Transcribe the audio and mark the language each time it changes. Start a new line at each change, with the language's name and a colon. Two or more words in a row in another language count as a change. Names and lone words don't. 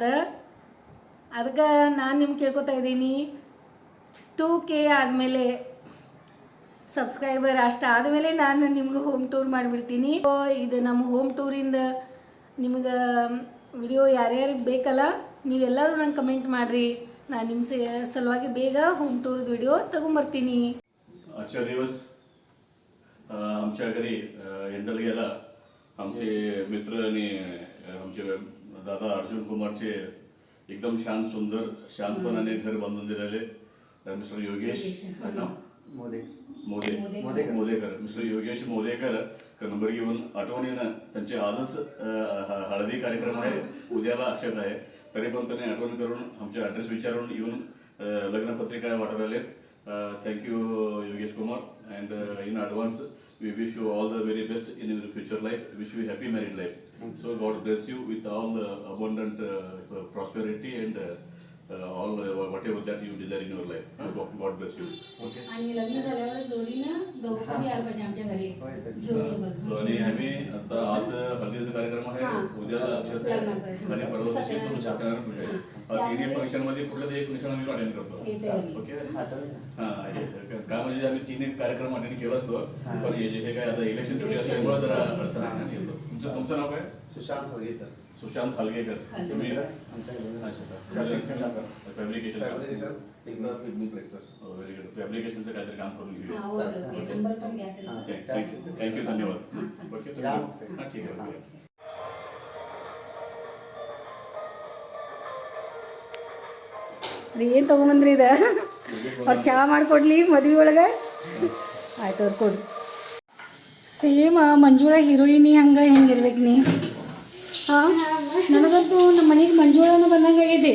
Kannada: ಅದಕ್ಕೆ ನಾನು ನಿಮ್ಗೆ ಕೇಳ್ಕೊತಾ ಇದ್ದೀನಿ, 2K ಆದಮೇಲೆ ಸಬ್ಸ್ಕ್ರೈಬರ್ ಅಷ್ಟು ಆದಮೇಲೆ ನಾನು ನಿಮ್ಗೆ
English: home tour
Kannada: ಮಾಡಿಬಿಡ್ತೀನಿ. ಇದು ನಮ್ಮ
English: home tour
Kannada: ನಿಮ್ಗೆ ವಿಡಿಯೋ ಯಾರ್ಯಾರಿಗೆ ಬೇಕಲ್ಲ, ನೀವೆಲ್ಲರೂ ನಂಗೆ ಕಮೆಂಟ್ ಮಾಡಿರಿ. ನಾನು ನಿಮ್ಮ ಸಲುವಾಗಿ ಬೇಗ
English: home tour
Kannada: ವಿಡಿಯೋ ತೊಗೊಂಬರ್ತೀನಿ.
Marathi: आजच्या दिवस आमच्या घरी एंडल गेला. आमचे मित्र आणि आमचे दादा अर्जुन कुमारचे एकदम छान सुंदर शांतपणाने घर बांधून दिलेले मिस्टर योगेश मोदेकर. मिस्टर योगेश मोदेकर नंबर घेऊन आठवणीनं त्यांचे आजच हळदी कार्यक्रम आहे, उद्याला अक्षत आहे. तरी पण त्यांनी आठवण करून आमचे ॲड्रेस विचारून येऊन लग्नपत्रिका वाटत आलेत.
English: Thank you, Yogesh Kumar, and in advance we wish you all the very best in your future life. Wish you happy married life. So God bless you with all abundant prosperity and all whatever that you desire in your life. God bless you. Okay.
Marathi: आणि लग्न झाल्यावर जोडीनं दोघं पण यायला पाहिजे आमच्या घरी घेऊन ये बघ. So आणि आम्ही आता आज हळदीचा कार्यक्रम आहे, उद्या अक्षत आहे आणि परवा दिवशी तो सत्यनारायण पूजा आहे. तिन्ही फंक्शन मध्ये कुठलं एक फंक्शन आम्ही अटेंड करतो. ओके. काय म्हणजे आम्ही 3 कार्यक्रम अटेंड केला असतो, पण हे काय आता इलेक्शन ड्युटी असल्यामुळे जरा अडचण आहे. तुमचं नाव काय? सुशांत हलगेकर. सुशांत हलगेकर. तुम्ही
English: very good.
Marathi: फॅब्रिकेशनचं काहीतरी काम करून घेऊया. थँक्यू, धन्यवाद. ओके, हां ठीक आहे.
Kannada: ಏನು ತೊಗೊಂಬಂದ್ರಿ ಇದು? ಅವ್ರು ಚಹಾ ಮಾಡಿಕೊಡ್ಲಿ ಮದುವೆ ಒಳಗೆ? ಆಯ್ತು, ಅವ್ರು ಕೊಡಿ. ಸೇಮ್ ಮಂಜುಳಾ ಹೀರೋಯಿನಿ ಹಂಗೆ ಹೆಂಗಿರ್ಬೇಕು ನೀ? ಹಾಂ, ನನಗಂತೂ ನಮ್ಮ ಮನೆಗೆ ಮಂಜುಳಾನ ಬಂದಂಗೆ ಆಗೈತಿ.